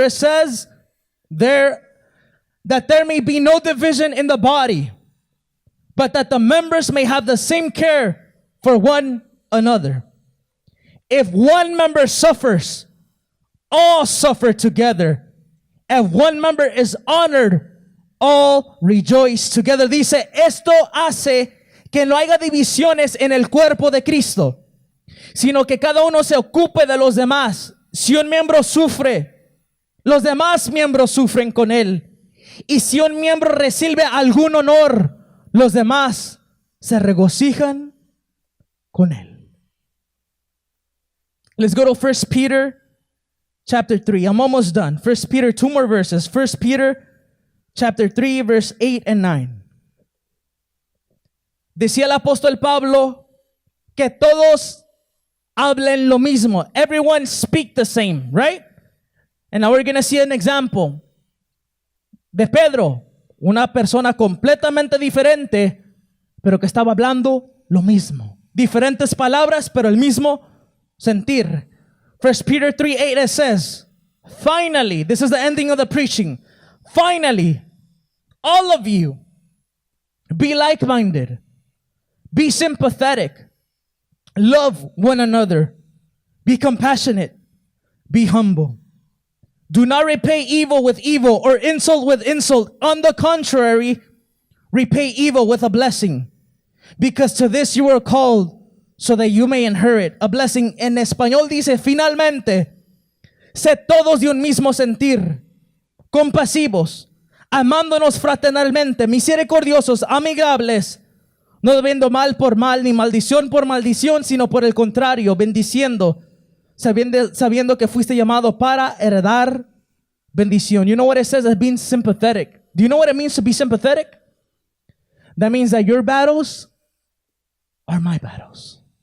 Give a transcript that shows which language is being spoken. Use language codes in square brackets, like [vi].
[en] It says that there may be no division in the body, but that the members may have the same care for one another. If one member suffers, all suffer together. If one member is honored, all rejoice together. [es] Dice, esto hace que no haya divisiones en el cuerpo de Cristo, sino que cada uno se ocupe de los demás. Si un miembro sufre, los demás miembros sufren con él. Y si un miembro recibe algún honor, los demás se regocijan con él. [en] Let's go to 1 Peter chapter 3. I'm almost done. 1 Peter, 2 more verses. 1 Peter chapter 3, verse 8 and 9. [es] Decía el apóstol Pablo que todos hablen lo mismo. [en] Everyone speak the same, right? And now we're going to see an example [es] de Pedro, una persona completamente diferente, pero que estaba hablando lo mismo. Diferentes palabras, pero el mismo sentir. [en] 1 Peter 3:8 it says, finally, this is the ending of the preaching. Finally, all of you, be like-minded, be sympathetic, love one another, be compassionate, be humble. Do not repay evil with evil or insult with insult. On the contrary, repay evil with a blessing, because to this you were called, so that you may inherit a blessing. [es] En español dice, finalmente, sed todos de un mismo sentir, compasivos, amándonos fraternalmente, misericordiosos, amigables, no debiendo mal por mal, ni maldición por maldición, sino por el contrario, bendiciendo, sabiendo que fuiste llamado para heredar bendición. [en] You know what it says as being sympathetic? Do you know what it means to be sympathetic? That means that your battles are my battles.